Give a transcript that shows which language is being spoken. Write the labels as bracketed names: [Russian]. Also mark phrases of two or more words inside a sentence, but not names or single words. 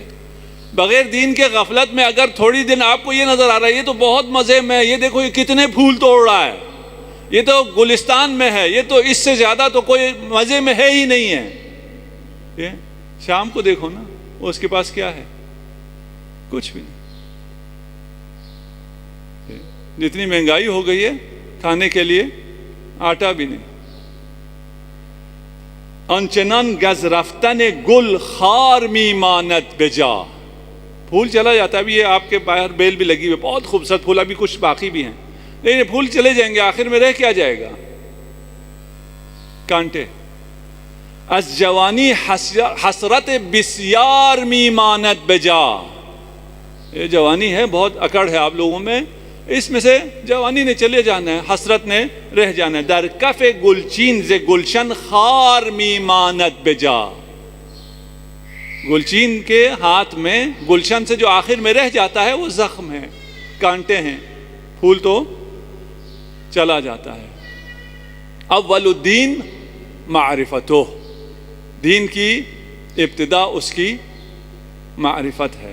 [Urdu] بغیر دین کے غفلت میں اگر تھوڑی دن آپ کو یہ نظر آ رہا ہے یہ تو بہت مزے میں ہے، یہ دیکھو یہ کتنے پھول توڑ رہا ہے، یہ تو گلستان میں ہے، یہ تو اس سے زیادہ تو کوئی مزے میں ہے ہی نہیں ہے. شام کو دیکھو نا، اس کے پاس کیا ہے؟ کچھ بھی نہیں. جتنی مہنگائی ہو گئی ہے کھانے کے لیے آٹا بھی نہیں. [Persian] آنچنان گز رفتن گل خار می ماند بجا. [Urdu] پھول چلا جاتا ہے. ابھی یہ آپ کے باہر بیل بھی لگی ہوئی، بہت خوبصورت پھول، ابھی کچھ باقی بھی ہیں، لیکن پھول چلے جائیں گے، آخر میں رہ کیا جائے گا؟ کانٹے. [Persian] از جوانی حسرت بسیار می ماند بجا. [Urdu] یہ جوانی ہے، بہت اکڑ ہے آپ لوگوں میں، اس میں سے جوانی نے چلے جانا ہے، حسرت نے رہ جانا ہے. [Persian] در کف گلچین ز گلشن خار می ماند بجا. [Urdu] گلچین کے ہاتھ میں گلشن سے جو آخر میں رہ جاتا ہے وہ زخم ہے، کانٹے ہیں، پھول تو چلا جاتا ہے. [Arabic] اول الدین معرفتہ. [Urdu] دین کی ابتدا اس کی معرفت ہے.